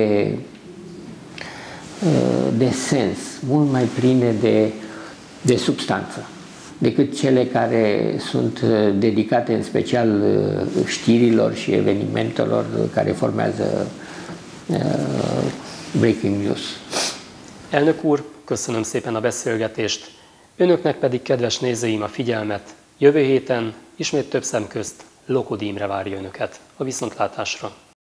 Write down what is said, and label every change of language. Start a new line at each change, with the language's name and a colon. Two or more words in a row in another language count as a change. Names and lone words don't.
Romanian: de sens, mult mai pline de substanță decât cele care sunt dedicate în special știrilor și evenimentelor care formează
English: breaking news.
Hungarian: Elnök úr, köszönöm szépen a beszélgetést. Önöknek pedig, kedves nézőim, a figyelmet. Jövő héten ismét több szem közt Lókodi Imre várja önöket. A viszontlátásra!